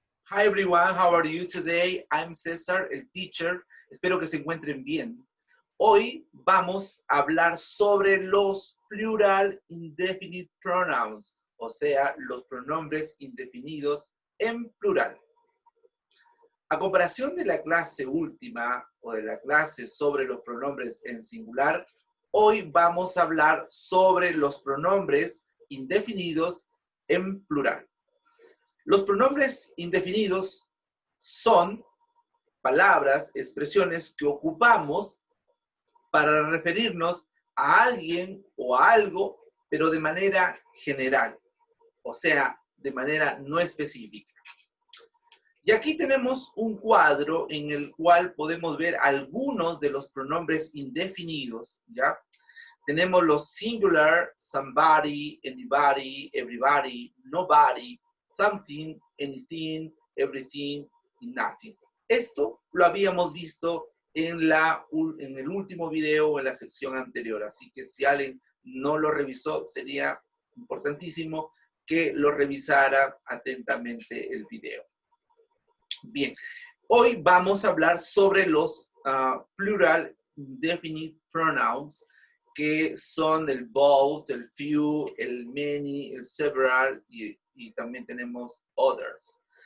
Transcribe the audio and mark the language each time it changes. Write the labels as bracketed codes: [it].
[en] Hi everyone, how are you today? I'm César, el teacher. [es] Espero que se encuentren bien. Hoy vamos a hablar sobre los [en] plural indefinite pronouns, [es] o sea, los pronombres indefinidos en plural. A comparación de la clase última o de la clase sobre los pronombres en singular, hoy vamos a hablar sobre los pronombres indefinidos en plural. Los pronombres indefinidos son palabras, expresiones que ocupamos para referirnos a alguien o a algo, pero de manera general, o sea, de manera no específica. Y aquí tenemos un cuadro en el cual podemos ver algunos de los pronombres indefinidos, ¿ya? Tenemos los singular, somebody, anybody, everybody, nobody, something, anything, everything, nothing. Esto lo habíamos visto en el último video o en la sección anterior, así que si alguien no lo revisó, sería importantísimo que lo revisara atentamente el video. Bien, hoy vamos a hablar sobre los [en] plural indefinite pronouns, [es] que son el both, el few, el many, el several y también tenemos others.